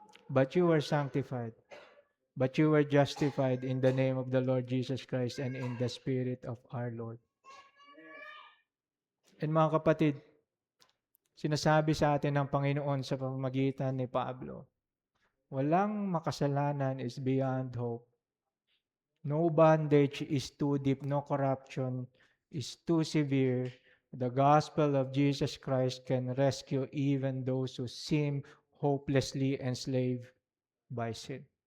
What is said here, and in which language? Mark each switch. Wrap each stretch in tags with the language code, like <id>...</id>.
<en>But you were sanctified. But you were justified in the name of the Lord Jesus Christ and in the Spirit of our Lord.</en> <tl>And mga kapatid, sinasabi sa atin ng Panginoon sa pamamagitan ni Pablo, walang makasalanan</tl> <en>is beyond hope. No bondage is too deep, no corruption is too severe. The gospel of Jesus Christ can rescue even those who seem hopelessly enslaved by sin.</en>